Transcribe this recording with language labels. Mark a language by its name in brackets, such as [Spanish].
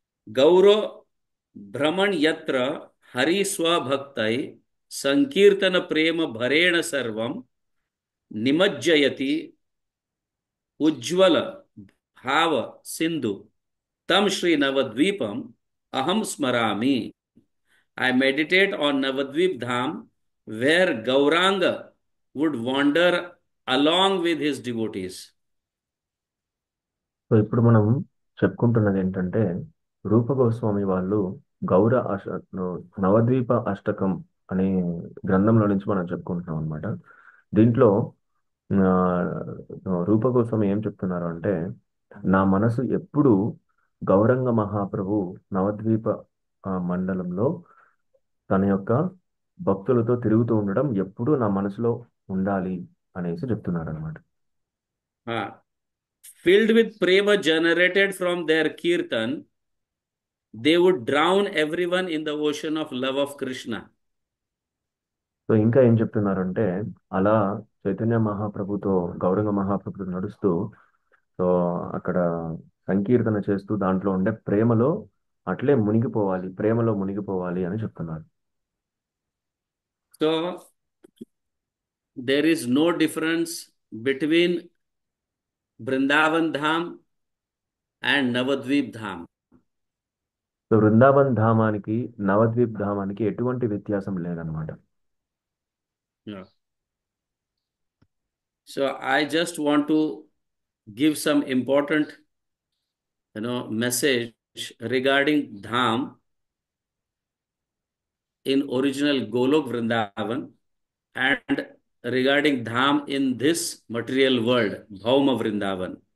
[Sanskrit] Gauro Brahman Yatra Hari Swabhaktai Sankirtana Prema Bharena Sarvam Nimajjayati Ujjvala Bhava Sindhu Tam Shri Navadvipam Aham Smarami. [English] I meditate on Navadvip Dham where Gauranga would wander along with his devotees. [Telugu] So ఇప్పుడు మనం చెప్పుకుంటున్నది ఏంటంటే రూప గోస్వామి వాళ్ళు గౌర అష్ట నవద్వీప అష్టకం అనే గ్రంథంలో నుంచి మనం చెప్పుకుంటున్నాం అనమాట. దీంట్లో ఆ, రూప గోస్వామి ఏం చెప్తున్నారు అంటే నా మనసు ఎప్పుడు గౌరంగ మహాప్రభు నవద్వీప మండలంలో తన యొక్క భక్తులతో తిరుగుతూ ఉండడం ఎప్పుడూ నా మనసులో ఉండాలి అనేసి చెప్తున్నారు అనమాట. [English] Filled with prema generated from their kirtan, they would drown everyone in the ocean of love of Krishna. [Telugu] So ఇంకా ఏం చెప్తున్నారంటే అలా చైతన్య మహాప్రభుతో గౌరంగ మహాప్రభుతో నడుస్తూ సో అక్కడ సంకీర్తన చేస్తూ దాంట్లో ఉండే ప్రేమలో అట్లే మునిగిపోవాలి, ప్రేమలో మునిగిపోవాలి అని చెప్తున్నారు. [English] So there is no difference between Vrindavan Dham and Navadvip Dham. [Telugu] So Vrindavan ధామానికి Navadwip ధామానికి ఎటువంటి వ్యత్యాసం లేదనమాట. [English] Yeah. So I just want to give some important, message regarding Dham in original Golok Vrindavan and regarding Dham in this material world, Bhauma Vrindavan.